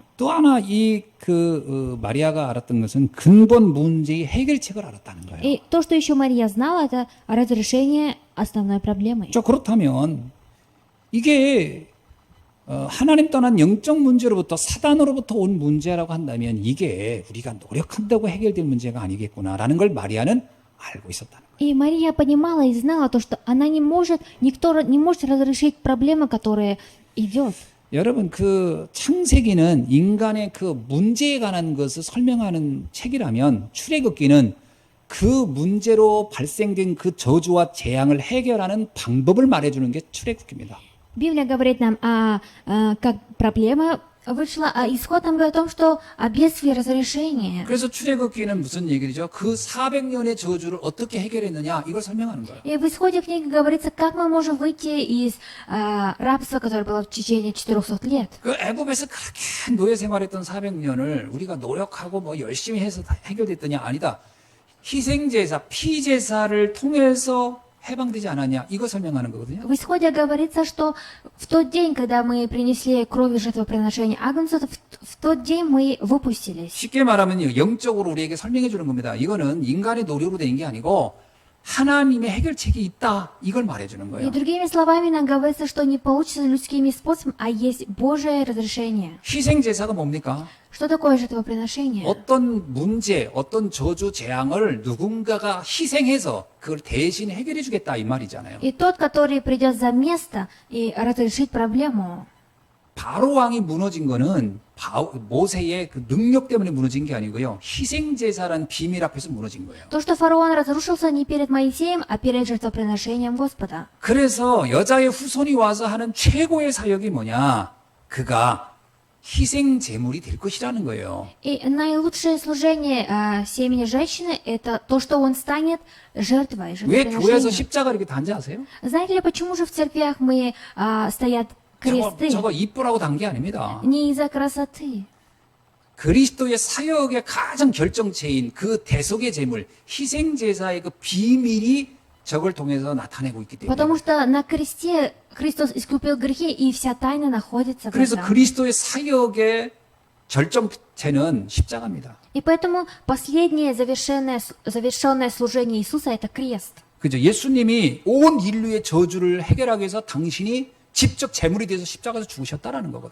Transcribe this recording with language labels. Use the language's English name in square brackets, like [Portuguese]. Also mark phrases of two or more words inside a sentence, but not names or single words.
[Korean] 또 하나 마리아가 알았던 것은 근본 문제의 해결책을 알았다는 거예요. [Russian] И то, что еще Мария знала, это разрешение основной проблемы. [Korean] 자, 그렇다면 이게 하나님 떠난 영적 문제로부터 사단으로부터 온 문제라고 한다면 이게 우리가 노력한다고 해결될 문제가 아니겠구나라는 걸 마리아는 알고 있었다는 거예요. [Russian] И Мария понимала и знала то, что она не может, никто не может разрешить проблемы, которые идет. [Korean] 여러분 그 창세기는 인간의 그 문제에 관한 것을 설명하는 책이라면 출애굽기는 그 문제로 발생된 그 저주와 재앙을 해결하는 방법을 말해주는 게 출애굽기입니다. [Russian] Библия говорит нам как проблема вышла, а исход нам говорит о том, что о бедствии разрешения. [Korean] 그래서 출애굽기는 무슨 얘기죠? 그 400년의 저주를 어떻게 해결했느냐 이걸 설명하는 거예요. [Russian] И в исходе книги говорится, как мы можем выйти из рабства, которое было в течение 400 лет. [Korean] 그 애굽에서 그렇게 노예 생활했던 400년을 우리가 노력하고 뭐 열심히 해서 다 해결됐더니 아니다. 희생제사, 피제사를 통해서 해방되지 않았냐 이거 설명하는 거거든요. [Russian] В исходе говорится, что в тот день, когда мы принесли кровь жертвоприношения Агнца, в тот день мы выпустились. [Korean] 쉽게 말하면 영적으로 우리에게 설명해 주는 겁니다. 이거는 인간의 노력으로 된 게 아니고 하나님의 해결책이 있다 이걸 말해 주는 И 거예요. [Russian] другими словами нам говорится, что не получится людскими способами, а есть Божие разрешение. [Korean] 희생제사가 뭡니까? [Russian] Что такое жертвоприношение? [Korean] 어떤 문제, 어떤 저주, 재앙을 누군가가 희생해서 그걸 대신 해결해 주겠다 이 말이잖아요. [Russian] И тот, который придет за место и разрешит проблему. [Korean] 바로 왕이 무너진 거는 모세의 그 능력 때문에 무너진 게 아니고요. 희생제사라는 비밀 앞에서 무너진 거예요. [Russian] То, что фараон разрушился не перед Моисеем, а перед жертвоприношением Господа. [Korean] 그래서 여자의 후손이 와서 하는 최고의 사역이 뭐냐? 그가 희생 제물이 될 것이라는 거예요. [Russian] И наилучшее служение семени женщины – это то, что он станет жертвой, [Korean] 왜 교회에서 [Russian] жертвоприношением. [Korean] 십자가 이렇게 단지 아세요? [Russian] Знаете ли, почему же в церквях мы стоят кресты? [Korean] 저거 이쁘라고 단 게 아닙니다. [Russian] Не из-за красоты. [Korean] 그리스도의 사역의 가장 결정체인 그 대속의 제물, 희생제사의 그 비밀이 저걸 통해서 나타내고 있기 때문에. [Russian] Потому что на кресте Христос искупил грехи, и вся тайна находится в 그래서 этом. [Korean] 그리스도의 사역의 절정체는 십자가입니다. [Russian] И поэтому последнее завершенное служение Иисуса – это крест. [Korean] 그죠? 예수님이 온 인류의 저주를 해결하기 위해서 당신이 직접 제물이 돼서 십자가에서 죽으셨다라는 거거든요.